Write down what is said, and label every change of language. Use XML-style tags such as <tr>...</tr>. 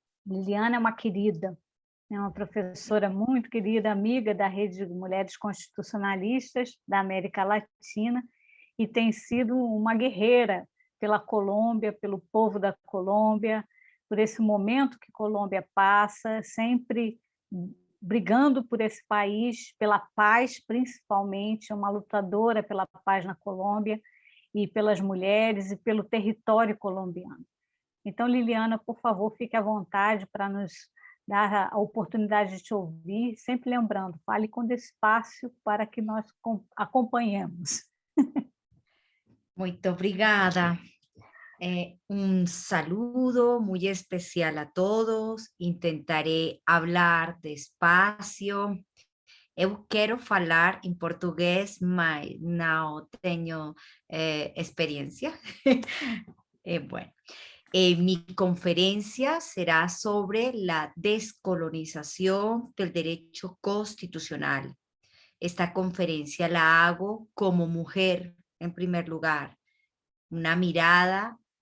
<pt>Liliana é uma querida, é uma professora muito querida, amiga da Rede de Mulheres Constitucionalistas da América Latina e tem sido uma guerreira pela Colômbia, pelo povo da Colômbia, por esse momento que a Colômbia passa, sempre brigando por esse país, pela paz principalmente, é uma lutadora pela paz na Colômbia e pelas mulheres e pelo território colombiano. Então, Liliana, por favor, fique à vontade para nos dar a oportunidade de te ouvir, sempre lembrando, fale com despacio para que nós acompanhemos. Muito obrigada.</pt> <es>Un saludo muy especial a todos. Intentaré hablar despacio.</es> <pt>Eu quero falar em português, mas não tenho experiência.</pt> <es>Bueno. Mi conferencia será sobre la descolonización del derecho constitucional. Esta conferencia la hago como mujer, en primer lugar, una mirada</es>